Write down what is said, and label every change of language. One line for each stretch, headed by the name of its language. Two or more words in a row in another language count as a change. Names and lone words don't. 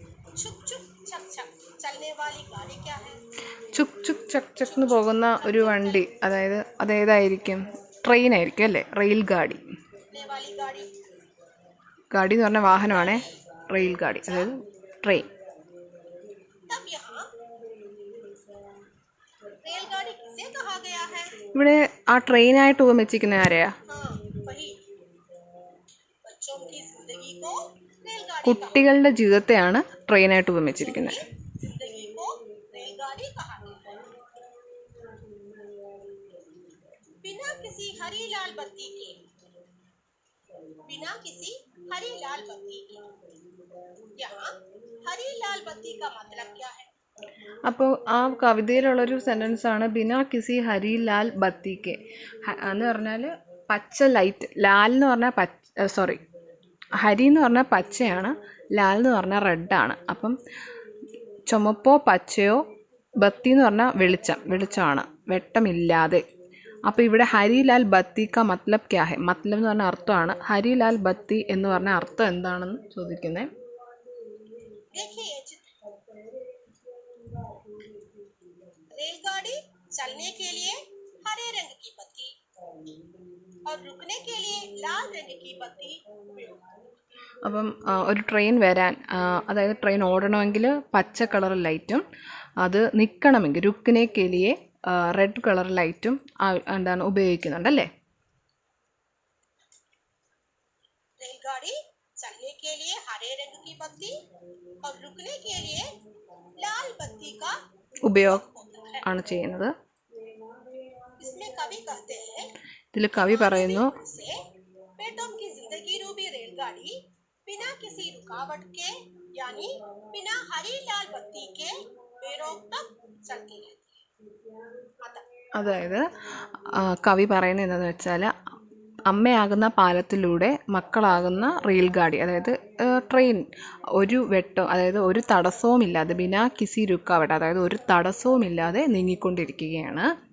Hindi: छुक छुक छक छक चलने वाली गाड़ी क्या है?
Malayalam: ചുക് ചുക് ചക് ചക് എന്ന് പോകുന്ന ഒരു വണ്ടി, അതായത് അതേതായിരിക്കും? ട്രെയിൻ ആയിരിക്കും അല്ലേ?
Hindi: रेल गाड़ी. चलने वाली गाड़ी
Malayalam: ഗാഡി എന്ന് പറഞ്ഞ വാഹനമാണേ,
Hindi: रेल गाड़ी
Malayalam: അതായത് ട്രെയിൻ.
Hindi: तब यहाँ रेलगाड़ी किसे कहा गया है?
Malayalam: ഇവിടെ ആ ട്രെയിനായിട്ട് ഉപമിച്ചിരിക്കുന്ന ആരെയാ?
Hindi: हाँ वही, बच्चों की जिंदगी को रेलगाड़ी
Malayalam: കുട്ടികളുടെ ജീവിതത്തെയാണ് ട്രെയിനായിട്ട് ഉപമിച്ചിരിക്കുന്നത്.
Hindi: जिंदगी को रेलगाड़ी कहा गया है. बिना किसी हरी लाल बत्ती के, बिना किसी हरी लाल बत्ती के, यहाँ हरी लाल बत्ती का मतलब क्या है?
Malayalam: അപ്പോൾ ആ കവിതയിലുള്ളൊരു സെൻറ്റൻസ് ആണ്
Hindi: बिना किसी हरी लाल बत्ती के.
Malayalam: എന്ന് പറഞ്ഞാൽ പച്ച ലൈറ്റ്. ലാൽ എന്ന് പറഞ്ഞാൽ സോറി, ഹരി എന്ന് പറഞ്ഞാൽ പച്ചയാണ്, ലാൽ എന്ന് പറഞ്ഞാൽ റെഡാണ്. അപ്പം ചുമപ്പോ പച്ചയോ, ബത്തി എന്ന് പറഞ്ഞാൽ വെളിച്ചമാണ്, വെട്ടമില്ലാതെ. അപ്പോൾ ഇവിടെ
Hindi: हरी लाल बत्ती का मतलब क्या है?
Malayalam: മത്ലബ് എന്ന് പറഞ്ഞ അർത്ഥമാണ്. ഹരിലാൽ ബത്തി എന്ന് പറഞ്ഞ അർത്ഥം എന്താണെന്ന് ചോദിക്കുന്നത്.
Hindi: रेलगाड़ी चलने के लिए हरे रंग की बत्ती और रुकने के लिए लाल रंग की बत्ती उपयोग.
Malayalam: അപ്പം ഒരു ട്രെയിൻ വരാൻ, അതായത് ട്രെയിൻ ഓടണമെങ്കിൽ പച്ച കളർ ലൈറ്റും, അത് നിൽക്കണമെങ്കിൽ
Hindi: रुकने के लिए
Malayalam: റെഡ് കളർ ലൈറ്റും എന്താണ് ഉപയോഗിക്കുന്നുണ്ടല്ലേ?
Hindi: रेलगाड़ी चलने के लिए हरे रंग की बत्ती और रुकने के लिए लाल बत्ती का
Malayalam: ഉപയോഗം ആണ് ചെയ്യുന്നത്.
Hindi: इसमें कवि कहते हैं,
Malayalam: ഇതിൽ കവി പറയുന്നു,
Hindi: से बेटों की जिंदगी रूपी रेलगाड़ी बिना किसी रुकावट के यानी बिना हरी लाल बत्ती के बेरोक तक चलती रहती है.
Malayalam: അതായത് കവി പറയുന്നത് എന്താണെന്ന് വെച്ചാൽ, അമ്മയാകുന്ന പാലത്തിലൂടെ മക്കളാകുന്ന
Hindi: रेल गाड़ी,
Malayalam: അതായത് ട്രെയിൻ ഒരു വെട്ടോ, അതായത് ഒരു തടസ്സവുമില്ലാതെ,
Hindi: बिना किसी रुकावट,
Malayalam: അതായത് ഒരു തടസ്സവുമില്ലാതെ നീങ്ങിക്കൊണ്ടിരിക്കുകയാണ്.